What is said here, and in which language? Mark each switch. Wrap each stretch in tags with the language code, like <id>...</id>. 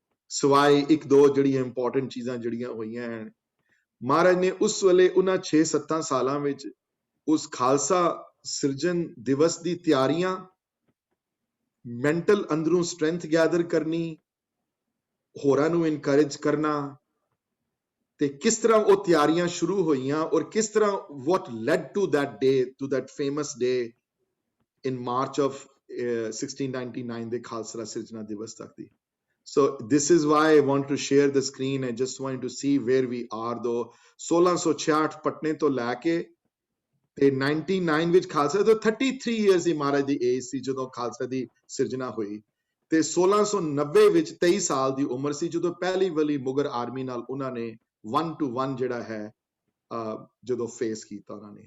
<pa>ਸਵਾਏ 1-2 ਜਿਹੜੀਆਂ ਇੰਪੋਰਟੈਂਟ ਚੀਜ਼ਾਂ ਜਿਹੜੀਆਂ ਹੋਈਆਂ ਹਨ, ਮਹਾਰਾਜ ਨੇ ਉਸ ਵੇਲੇ ਉਹਨਾਂ 6-7 ਸਾਲਾਂ ਵਿੱਚ ਉਸ ਖਾਲਸਾ ਸਿਰਜਣ ਦਿਵਸ ਦੀ ਤਿਆਰੀਆਂ, ਮੈਂਟਲ ਅੰਦਰੋਂ ਸਟਰੈਂਥ ਗੈਦਰ ਕਰਨੀ, ਹੋਰਾਂ ਨੂੰ ਇਨਕਰੇਜ ਕਰਨਾ, ਤੇ ਕਿਸ ਤਰ੍ਹਾਂ ਉਹ ਤਿਆਰੀਆਂ ਸ਼ੁਰੂ ਹੋਈਆਂ ਔਰ ਕਿਸ ਤਰ੍ਹਾਂ</pa> <en>what led to that day, to that famous day in March of 1699</en> <pa>ਦੇ ਖਾਲਸਾ ਸਿਰਜਣਾ ਦਿਵਸ ਤੱਕ ਦੀ।</pa> <en>So this is why I want to share the screen. I just want to see where we are though.</en> <pa>1666 ਪਟਨੇ ਤੋਂ ਲੈ ਕੇ ਤੇ 99 ਵਿੱਚ ਖਾਲਸਾ ਤੋਂ 33 years ਦੀ ਮਹਾਰਾਜ ਦੀ age ਸੀ ਜਦੋਂ ਖਾਲਸਾ ਦੀ ਸਿਰਜਣਾ ਹੋਈ ਤੇ 1690 ਵਿੱਚ 23 ਸਾਲ ਦੀ ਉਮਰ ਸੀ ਜਦੋਂ ਪਹਿਲੀ ਵਾਲੀ ਮੁਗਲ ਆਰਮੀ ਨਾਲ ਉਹਨਾਂ ਨੇ 1 to 1 ਜਿਹੜਾ ਹੈ ਜਦੋਂ ਫੇਸ ਕੀਤਾ ਉਹਨਾਂ ਨੇ।</pa>